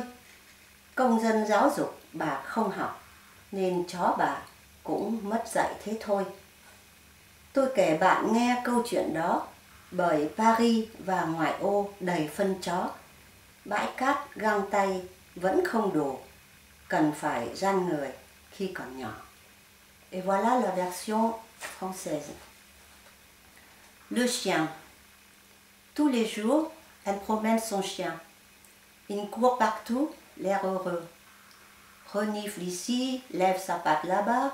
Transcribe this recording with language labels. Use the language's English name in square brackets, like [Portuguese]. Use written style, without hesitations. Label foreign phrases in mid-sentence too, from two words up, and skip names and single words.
[Vietnamese] Công dân giáo dục bà không học, nên chó bà cũng mất dạy thế thôi. Tôi kể bạn nghe câu chuyện đó, bởi Paris và ngoại ô đầy phân chó. Bãi cát găng tay vẫn không đủ, cần phải răn người khi còn nhỏ. [French] Et voilà la version française. Le chien. Tous les jours, elle promène son chien. Il court partout, l'air heureux. Renifle ici, lève sa patte là-bas.